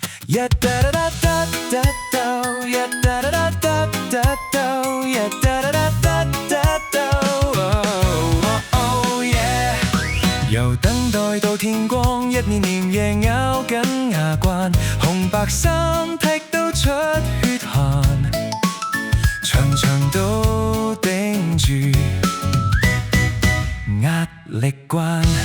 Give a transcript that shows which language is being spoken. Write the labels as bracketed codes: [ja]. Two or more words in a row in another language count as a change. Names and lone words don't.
[en] 呀哒哒哒哒哒哒，呀哒哒哒哒哒哒，呀哒哒哒哒哒哒。 Oh yeah， [yue] 由等待到天光，一年年夜咬緊牙關，紅白衫踢到出血汗，場場都頂住壓力關。